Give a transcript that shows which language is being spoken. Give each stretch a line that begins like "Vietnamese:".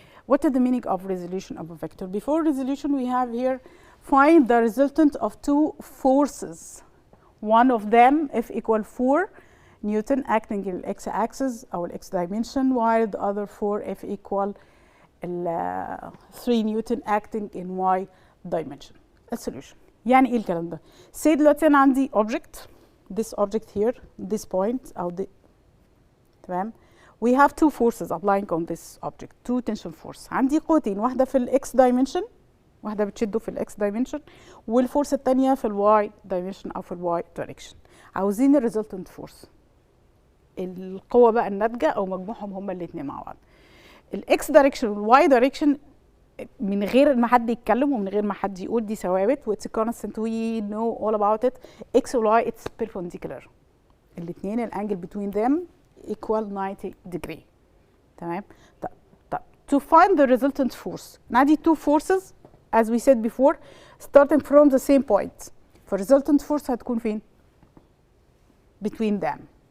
English: What is the meaning of resolution of a vector? Before resolution, we have here find the resultant of two forces. One of them F equal 4 Newton acting in x-axis or x dimension, while the other 4 F equal 3 Newton acting in y dimension. A solution.
Arabic: يعني ايه الكلام ده؟ say دلوقتي انا عندي
English: object, this object here, this point
Arabic: او تمام.
English: We have two forces applying on this object, two tension force.
Arabic: عندي قوتين، واحدة في الإكس dimension، واحدة بتشده في الإكس dimension، والفورس التانية في الواي dimension أو في الواي direction. عاوزين الريزلتنت فورس. القوة بقى الناتجة أو مجموعهم هما الاتنين مع بعض. الإكس direction والواي direction من غير ما حد يتكلم ومن غير ما حد يقول دي ثوابت، واتس constant
English: we know all about it.
Arabic: إكس والواي
English: it's perpendicular.
Arabic: الاتنين الأنجل
English: between them equal 90 degree.
Arabic: تمام.
English: طب to find the resultant force نادي two forces as we said before starting from the same point. for resultant force
Arabic: هتكون فين؟
English: between them.